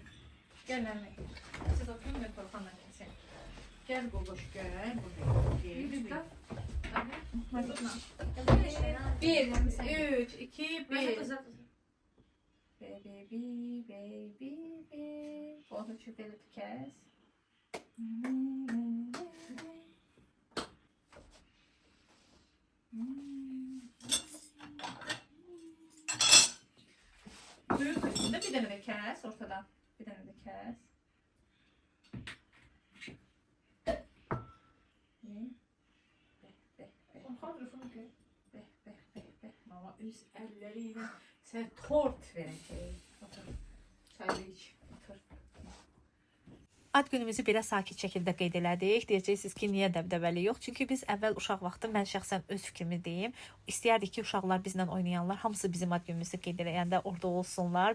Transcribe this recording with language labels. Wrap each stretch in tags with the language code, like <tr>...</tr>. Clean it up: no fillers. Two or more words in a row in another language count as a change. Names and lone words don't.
<az>Gəl mənimlə. Siz oturun, mən Orxanla kəsək.</az> <tr>Gel babuş gel. Bir, üç, iki, bir.</tr> <en>Baby, baby.</en> <tr>Onu çöpeli kes. Büyük üstünde bir tane de kes ortadan. Bir tane de kes. Mama üst elleriyle sen tort verəcək. Otur. Çayı iç. Otur.</tr> <az>Ad günümüzü belə sakit şəkildə qeyd elədik. Deyəcəksiniz ki, niyə dəbdəbəli yox? Çünki biz əvvəl uşaq vaxtı, mən şəxsən öz fikrimi deyim, istəyərdik ki, uşaqlar bizlə oynayanlar hamısı bizim ad günümüzü qeyd eləyəndə orada olsunlar.</az>